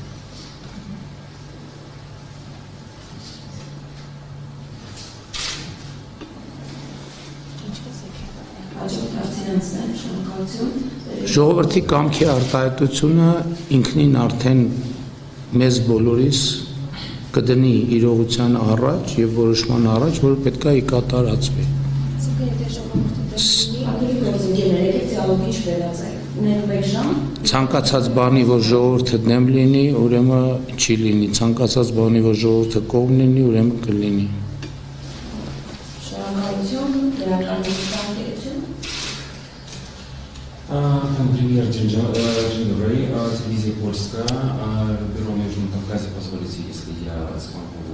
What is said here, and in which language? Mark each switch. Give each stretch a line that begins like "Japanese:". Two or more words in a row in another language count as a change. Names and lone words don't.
Armenian: Ժողովրդի կամքի արտահայտությունը ինքնին արդեն մեզ բոլորիս կդնի իրողության առաջ և որոշման առաջ, որ պետք է կատարածվի։ Ցանկացած բանի, որ ժողովուրդը դեմ լինի, ուրեմն չի լինի, ցանկացած բանի, որ ժողովուրդը կողմ լինի, ուրեմն կլինի։
Russian: Премьер Джингурей, телевизия Польская, бюро Международного Кавказа, позволите, если я смогу